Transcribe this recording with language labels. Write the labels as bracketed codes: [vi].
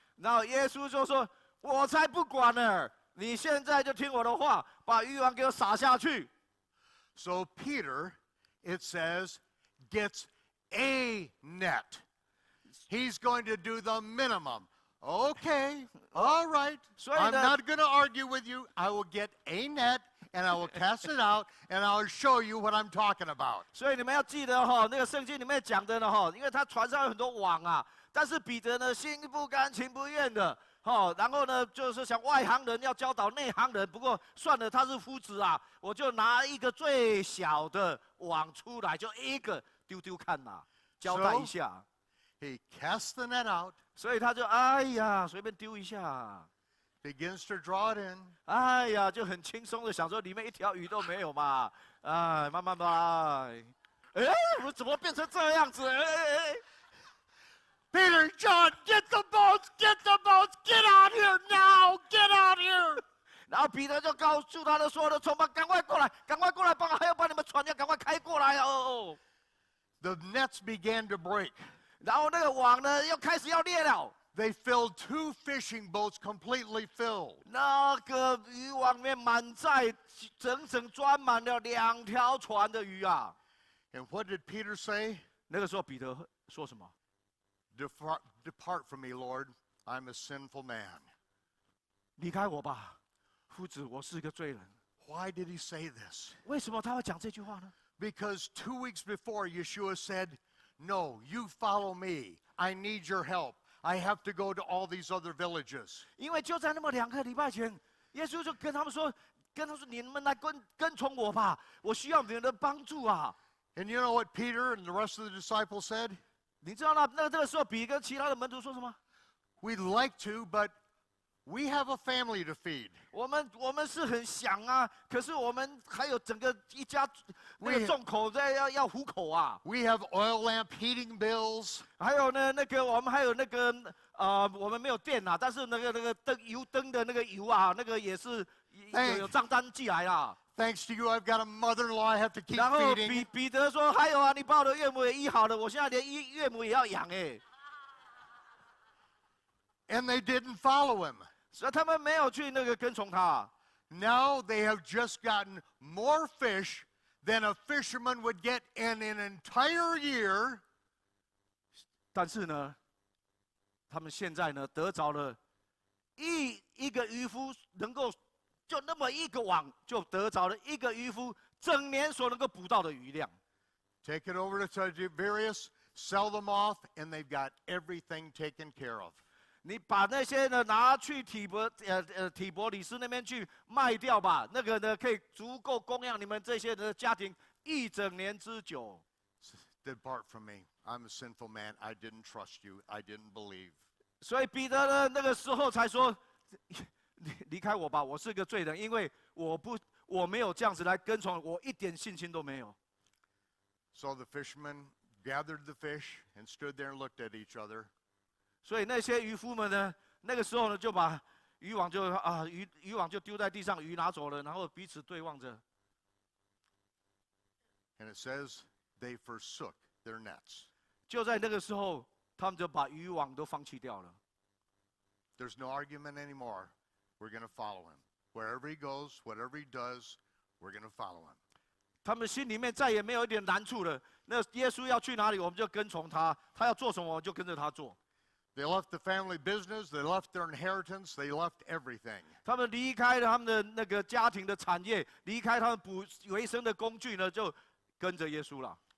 [zh] 然后耶稣就说：“我才不管呢！你现在就听我的话，把渔网给我撒下去。” [en] So Peter, it says, gets a net. He's going to do the minimum. Okay, all right. I'm not going to argue with you. I will get a net, and I will cast it out, and I'll show you what I'm talking about. [zh] 所以你们要记得哈，那个圣经里面讲的呢哈，因为他船上有很多网啊，但是彼得呢心不甘情不愿的。然后呢，就是想外行人要教导内行人。不过算了，他是夫子啊，我就拿一个最小的网出来，就一个丢丢看呐，交代一下。 [en] He casts the net out. [zh] 所以他就哎呀，随便丢一下 [en] ，begins to draw it in. [zh] 哎呀，就很轻松的想说里面一条鱼都没有嘛，哎，慢慢来。哎，我怎么变成这样子？哎。 [en] Peter, John, get the boats, get out here now, get out here. [zh] 然后彼得就告诉他的所有的同伴，赶快过来，还要把你们船要赶快开过来哦。 [en] The nets began to break. [zh] 然后那个网呢，又开始要裂了。 [en] They filled 2 fishing boats completely filled. [zh] 那个渔网里面满载，整整装满了2条船的鱼啊。 [en] And what did Peter say? [zh] 那个时候彼得说什么？ [en] Depart from me, Lord. I'm a sinful man. [zh] 离开我吧，夫子，我是个罪人。 [en] Why did he say this? [zh] 为什么他会讲这句话呢？ [en] Because 2 weeks before, Yeshua said, no, you follow me. I need your help. I have to go to all these other villages. [zh] 因为就在那么2个礼拜前，耶稣就跟他们说，你们来跟从我吧，我需要你们的帮助啊。 [en] And you know what Peter and the rest of the disciples said? [zh] 你知道那个时候，彼得跟其他的门徒说什么 [en] We'd like to, but we have a family to feed. [zh] 我们是很想啊，可是我们还有整个一家那个众口在要糊口啊。 [en] We have oil lamp heating bills. [zh] 还有呢，我们还有我们没有电啊，但是那个油灯的那个油啊，那个也是有账单寄来啦。 [en] Thanks to you, I've got a mother-in-law I have to keep [zh] 然后 [en] feeding. [zh] 彼得说：“还有啊，你把我的岳母也医好了，我现在连岳母也要养哎。” [en] And they didn't follow him. [zh] 所以他们没有去跟从他。 [en] Now they have just gotten more fish than a fisherman would get in an entire year. [zh] 但是呢，他们现在呢得着了一个渔夫能够。就那么一个网，就得着了一个渔夫整年所能够捕到的鱼量。 [en] Take it over to Tiberias, sell them off, and they've got everything taken care of. [zh] 你把那些呢拿去提伯里斯那边去卖掉吧，那个呢可以足够供养你们这些的家庭1整年之久。 [en] Depart from me. I'm a sinful man. I didn't trust you. I didn't believe. [zh] 所以彼得呢那个时候才说。离开我吧，我是个罪人，因为我没有这样子来跟从，我一点信心都没有。 [en] So the fishermen gathered the fish and stood there and looked at each other. [zh] 所以那些渔夫们呢，那个时候呢就把渔网就丢在地上，鱼拿走了，然后彼此对望着。 [en] And it says they forsook their nets. [zh] 就在那个时候，他们就把渔网都放弃掉了。 [en] There's no argument anymore. We're going to follow him. Wherever he goes, whatever he does, we're going to follow him. [zh] 他们心里面再也没有一点难处了。那耶稣要去哪里，我们就跟从他；他要做什么，我们就跟着他做。 [en] They left the family business. They left their inheritance. They left everything. [zh] 他们离开了他们的那个家庭的产业，离开他们捕维生的工具呢，就跟着耶稣了。